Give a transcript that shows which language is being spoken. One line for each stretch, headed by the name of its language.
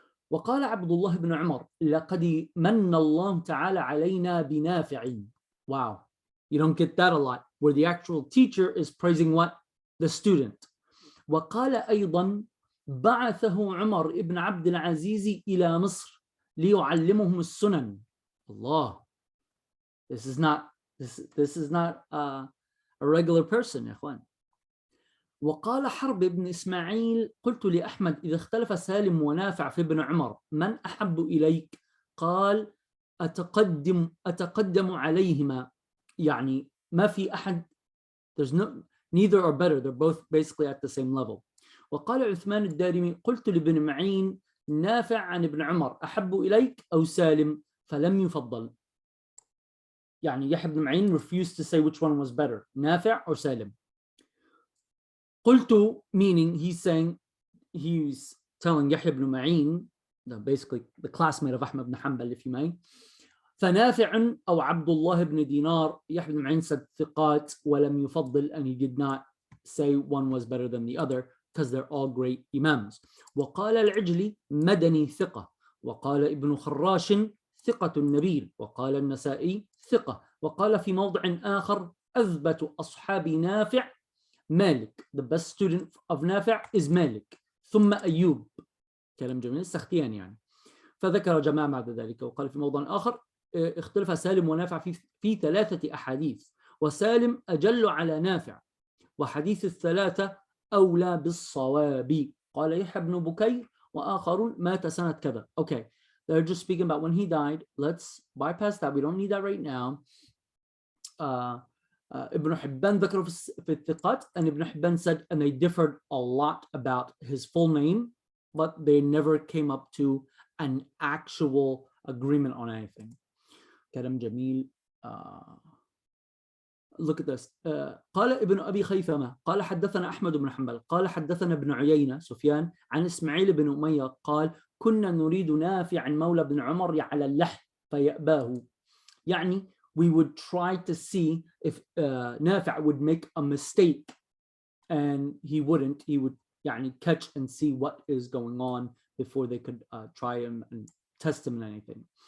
Arabic: وقال عبد الله بن عمر لقد من الله تعالى علينا بنافع.
English: Wow, you don't get that a lot, where the actual teacher is praising what? The student.
Arabic: وقال أيضا بعثه عمر ابن عبد العزيز إلى مصر ليعلمهم السنن.
English: Allah, this is not a regular person
Arabic: يا إخوان. وقال حرب بن إسماعيل قلت لأحمد إذا اختلف سالم ونافع في ابن عمر من أحب إليك؟ قال أتقدم عليهما. يعني ما في أحد,
English: there's no, neither are better, they're both basically at the same level.
Arabic: وقال عثمان الدارمي قلت لابن معين نافع عن ابن عمر أحب إليك أو سالم؟ فلم يفضل.
English: يعني يحيى بن معين refused to say which one was better, نافع or سالم.
Arabic: قلت,
English: meaning he's saying, he's telling Yahya ibn Ma'in, basically the classmate of Ahmad ibn Hanbal, if you may.
Arabic: فنافع أو عبد الله بن دينار,
English: Yahya ibn Ma'in said
Arabic: ثقات ولم يفضل,
English: and he did not say one was better than the other because they're all great imams.
Arabic: وقال العجلي مدني ثقة, وقال ابن خراش ثقة النبيل, وقال النسائي ثقة, وقال في موضع آخر أثبت أصحاب نافع مالك,
English: the best student of نافع is مالك,
Arabic: ثم أيوب. كلام جميل, السختيان يعني. فذكر جماعة بعد ذلك, وقال في موضع آخر اختلف سالم ونافع في 3 أحاديث, وسالم أجل على نافع, وحديث الثلاثة أولى بالصواب. قال يحيى بن بكير وآخرون مات سنة كذا.
English: Okay, they're just speaking about when he died. Let's bypass that, we don't need that right now. Ibn Hibban
Arabic: ذكره في الثقات,
English: and Ibn Hibban said, and they differed a lot about his full name, but they never came up to an actual agreement on anything.
Arabic: كلام جميل.
English: Look at this.
Arabic: قال ابن أبي خيثمة قال حدثنا أحمد بن حنبل قال حدثنا ابن عيينة سفيان عن إسماعيل بن أمية قال كنا نريد نافع مولى بن عمر على اللح فيأباه.
English: يعني we would try to see if نافع would make a mistake, and he wouldn't. He would يعني catch and see what is going on before they could try him and test him in anything.